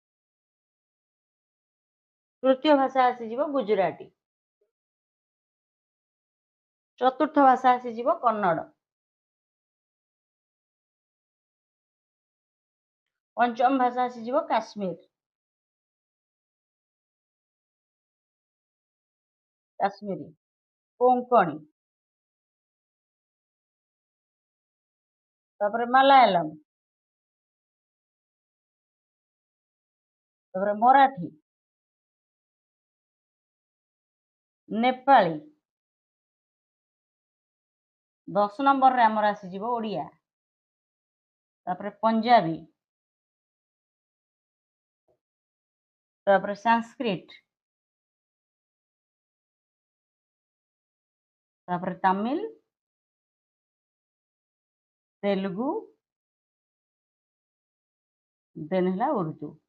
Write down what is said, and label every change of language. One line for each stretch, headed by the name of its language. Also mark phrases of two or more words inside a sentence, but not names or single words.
Odia: ତୃତୀୟ ଭାଷା ଆସିଯିବ ଗୁଜରାଟୀ ଚତୁର୍ଥ ଭାଷା ଆସିଯିବ କନ୍ନଡ଼ ପଞ୍ଚମ ଭାଷା ଆସିଯିବ କାଶ୍ମୀରୀ କୋଙ୍କଣୀ ତାପରେ ମାଲାୟାଲମ ତାପରେ ମରାଠୀ, ନେପାଳୀ, 10 ନମ୍ବରରେ ଆମର ଆସିଯିବ ଓଡ଼ିଆ, ତାପରେ ପଞ୍ଜାବୀ, ତାପରେ ସାଂସ୍କ୍ରିଟ, ତାପରେ ତାମିଲ, ତେଲୁଗୁ, ଦେନ୍ ହେଲା ଉର୍ଦ୍ଦୁ।